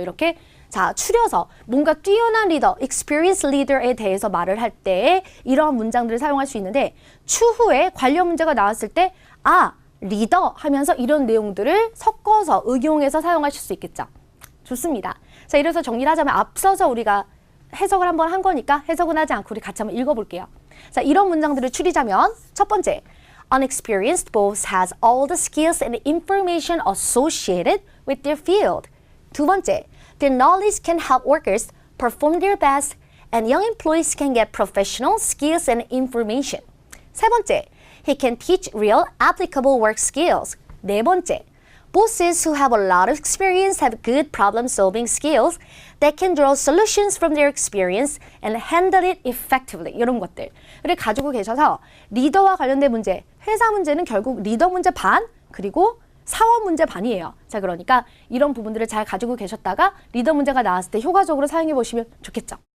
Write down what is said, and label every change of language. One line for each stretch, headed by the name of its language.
Korean: 이렇게 자, 추려서 뭔가 뛰어난 리더,
English: experienced leader
Korean: 에 대해서 말을 할 때 이러한 문장들을 사용할 수 있는데 추후에 관련 문제가 나왔을 때 아, 리더 하면서 이런 내용들을 섞어서 응용해서 사용하실 수 있겠죠. 좋습니다. 자, 이래서 정리를 하자면 앞서서 우리가 해석을 한번 한 거니까 해석은 하지 않고 우리 같이 한번 읽어볼게요. 자, 이런 문장들을 추리자면 첫 번째,
English: unexperienced boss has all the skills and information associated with their field.
Korean: 두 번째,
English: their knowledge can help workers perform their best and young employees can get professional skills and information.
Korean: 세 번째,
English: He can teach real applicable work skills.
Korean: 네 번째,
English: bosses who have a lot of experience have good problem-solving skills that can draw solutions from their experience and handle it effectively.
Korean: 이런 것들을 가지고 계셔서 리더와 관련된 문제, 회사 문제는 결국 리더 문제 반, 그리고 사원 문제 반이에요. 자, 그러니까 이런 부분들을 잘 가지고 계셨다가 리더 문제가 나왔을 때 효과적으로 사용해 보시면 좋겠죠.